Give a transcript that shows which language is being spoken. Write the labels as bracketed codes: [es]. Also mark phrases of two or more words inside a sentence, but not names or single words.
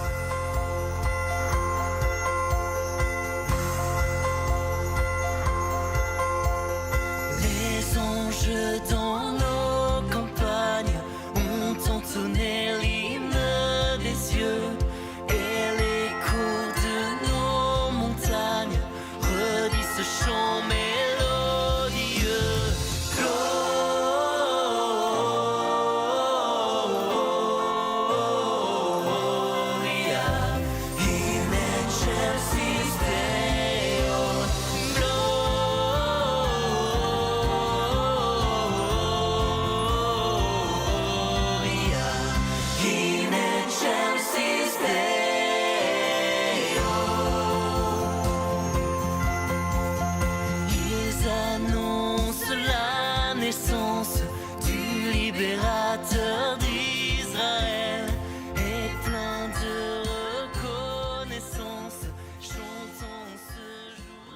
[fr] Les anges dans nos campagnes ont entonné l'hymne des cieux, et les cours de nos montagnes redisent ce chant mélodieux. [la] Gloria in excelsis Deo. Gloria in excelsis Deo. [fr] Ils annoncent la naissance du libérateur d'Israël, et plein de reconnaissance, chantons ce jour.